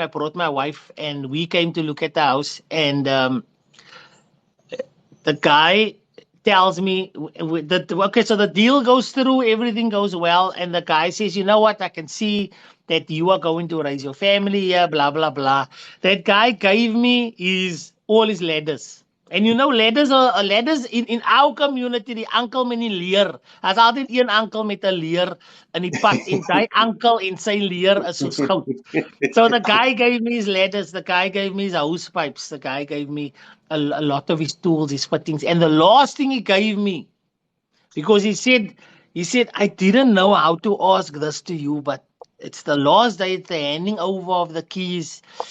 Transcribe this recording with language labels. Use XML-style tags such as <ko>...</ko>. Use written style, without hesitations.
<en>I brought my wife, and we came to look at the house. And the guy tells me that, okay, so the deal goes through, everything goes well. And the guy says, "You know what? I can see that you are going to raise your family here, blah, blah, blah." That guy gave me all his ladders. And you know, ladders in our community,</en> <af>die uncle met die leer. As altyd een uncle met 'n leer in die pad en daai uncle en sy leer is soos goud.</af> <en>So the guy gave me his ladders, the guy gave me his hose pipes, the guy gave me a lot of his tools, his fittings. And the last thing he gave me, because he said, "I didn't know how to ask this to you, but it's the last day, it's the handing over of the keys."</en>